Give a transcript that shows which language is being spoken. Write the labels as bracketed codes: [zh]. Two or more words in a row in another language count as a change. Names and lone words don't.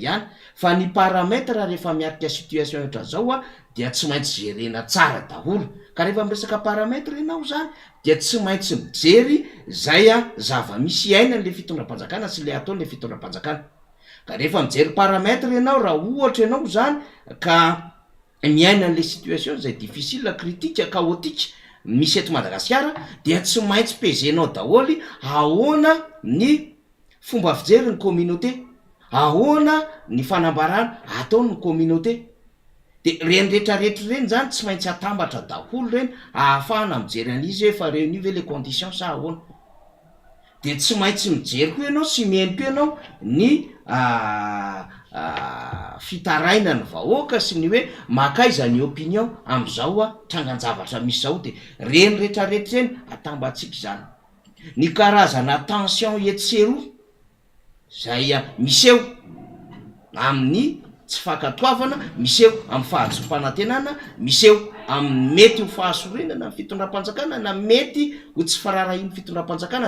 [mg] ihany fa ny paramètre rehefa miarika situation ohatra zao dia tsy maintsy jerena tsara daholo ka rehefa miresaka paramètre ianao zany dia tsy maintsy mijery zay zava-misy aina le fitondram-panjakana sy le ataon'le fitondram-panjakana ka rehefa mijery paramètre ianao raha ohatra ianao zany ka miaina an'le situation zay [fr] difficile critique chaotique [mg] misy eto Madagasikara dia tsy maintsy pezenao daholy ahoana ny fomba fijery ny communauté ahoana ny fanambarana ataony ny communauté de reny rehetrarehetra reny zany tsy maintsy atambatra daholo reny ahafahana mijery an'izy hoe fa réuni ve [fr] les conditions [mg] sa ahoana de tsy maintsy mijery koa ianao sy miheno koa ianao ny fitaraina ny vahoaka sy ny hoe makaiza ny opinion am'izao trangan-javatra misy zao de reny rehetrarehetra reny atambatsika zany ny karazana tension etseroa zay miseho amin'ny tsy fankatoavana misy eo amin'ny fahazom-panantenana, misy eo amin'ny mety ho fahasorenana ny fitondram-panjakana na mety ho tsy fararahiny fitondram-panjakana.